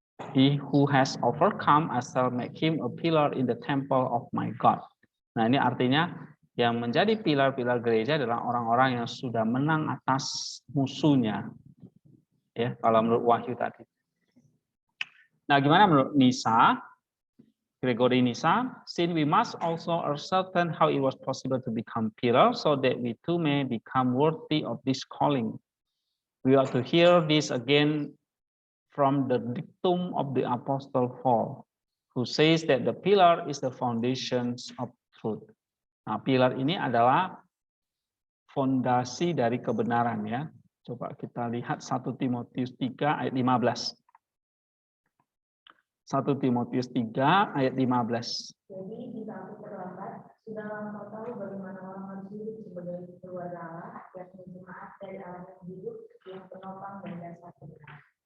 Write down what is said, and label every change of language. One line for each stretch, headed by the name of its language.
English: He who has overcome, I shall make him a pillar in the temple of my God.
Indonesian: Nah, ini artinya yang menjadi pilar-pilar gereja adalah orang-orang yang sudah menang atas musuhnya. Ya, kalau menurut Wahyu tadi. Nah, gimana menurut Nisa?
English: Gregory Nisa, since we must also ascertain how it was possible to become pillar, so that we too may become worthy of this calling. We ought to hear this again from the dictum of the Apostle Paul, who says that the pillar is the foundations of truth.
Indonesian: Nah, pilar ini adalah fondasi dari kebenaran ya. Coba kita lihat 1 Timotius 3 ayat 15. 1 Timotius 3 ayat 15. Jadi jika aku terlambat, sudahlah engkau tahu bagaimana orang harus hidup sebagai keluarga Allah, yakni jemaat dari Allah yang hidup, yang penopang dan dasar kebenaran.